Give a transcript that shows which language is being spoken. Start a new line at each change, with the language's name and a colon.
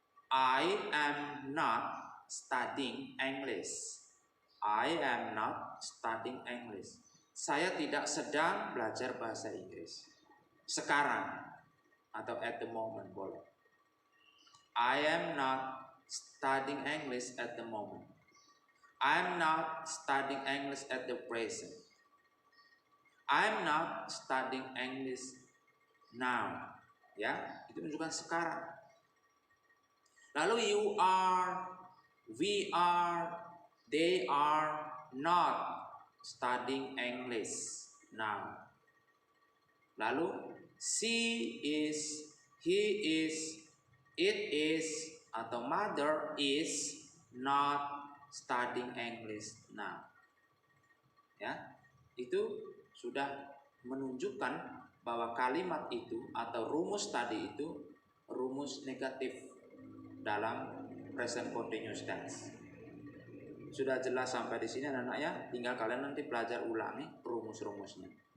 English: I am not studying English. I am not studying English.
Indonesian: Saya tidak sedang belajar bahasa Inggris. Sekarang atau
English: at the moment
Indonesian: boleh.
English: I am not studying English at the moment. I am not studying English at the present. I am not studying English now.
Indonesian: Ya, itu menunjukkan sekarang. Lalu
English: you are, we are, they are not studying English. noun.
Indonesian: Lalu
English: she is, he is, it is,
Indonesian: atau
English: mother is not studying English now.
Indonesian: Ya, itu sudah menunjukkan bahwa kalimat itu atau rumus tadi itu rumus negatif dalam present continuous tense. Sudah jelas sampai di sini anak-anak ya, tinggal kalian nanti belajar ulangi rumus-rumusnya.